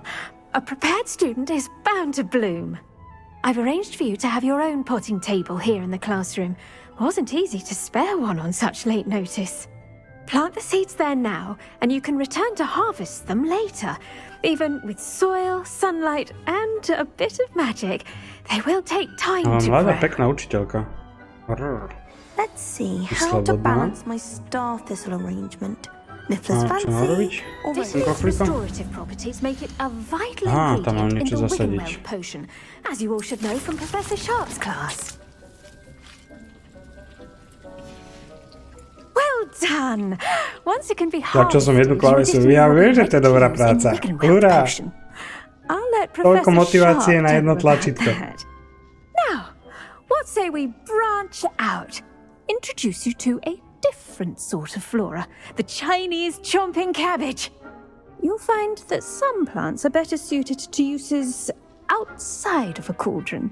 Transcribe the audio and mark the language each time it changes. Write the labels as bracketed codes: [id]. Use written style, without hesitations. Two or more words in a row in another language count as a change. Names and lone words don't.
[en] A prepared student is bound to bloom. I've arranged for you to have your own potting table here in the classroom. Wasn't easy to spare one on such late notice. Plant the seeds there now, and you can return to harvest them later. Even with soil, sunlight, and a bit of magic, they will take time to [sk] Mladá, [en] grow. [sk] pekná učiteľka. [en] Let's see [sk] Ty [en] how to [sk] slobodná. [en] balance my star thistle arrangement. Niffler's [sk] Čo mám robiť? [en] fancy. [sk] Ten koflíkom? [en] Restorative properties make it a vital [sk] Tam mám [en] ingredient in [sk] niečo [en] the [sk] zasadiť. [en] Wiggenweld potion, as you all should know from Professor Sharp's class. Well done! Once it can be [sk] Začal som jednu [en] harvested, [sk] klávesu. [en] you [sk] Ja [en] will [sk] viem, [en] be [sk] že to je dobrá [en] ready to use in [sk] práca. [en] Wiggenweld [sk] Hurá! [en] potion. I'll let [sk] Toľko [en] Professor [sk] motivácie [en] Sharp [sk] na jedno [en] tell you [sk] tlačítko. [en] about that. Now, what say we branch out? Introduce you to a different sort of flora, the Chinese chomping cabbage. You'll find that some plants are better suited to uses outside of a cauldron.